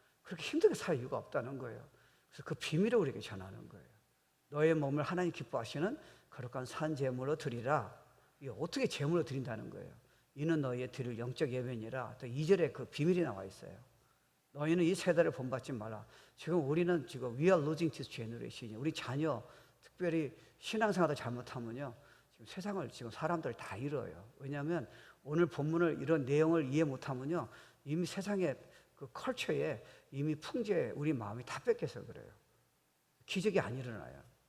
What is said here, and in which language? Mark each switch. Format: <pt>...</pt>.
<ko>그렇게 힘들게 살 이유가 없다는 거예요. 그래서 그 비밀을 우리에게 전하는 거예요. 너의 몸을 하나님 기뻐하시는 거룩한 산제물로 드리라. 이게 어떻게 제물로 드린다는 거예요. 이는 너희의 드릴 영적 예배니라. 또 2절에 그 비밀이 나와 있어요. 너희는 이 세대를 본받지 마라. 지금 우리는 지금</ko> <en>we are losing this generation.</en> <ko>우리 자녀 특별히 신앙생활도 잘못하면요. 지금 세상을 지금 사람들 다 잃어요. 왜냐하면 오늘 본문을 이런 내용을 이해 못하면요. 이미 세상의 그 컬처에 이미 풍제에 우리 마음이 다 뺏겨서 그래요. 기적이 안 일어나요.</ko>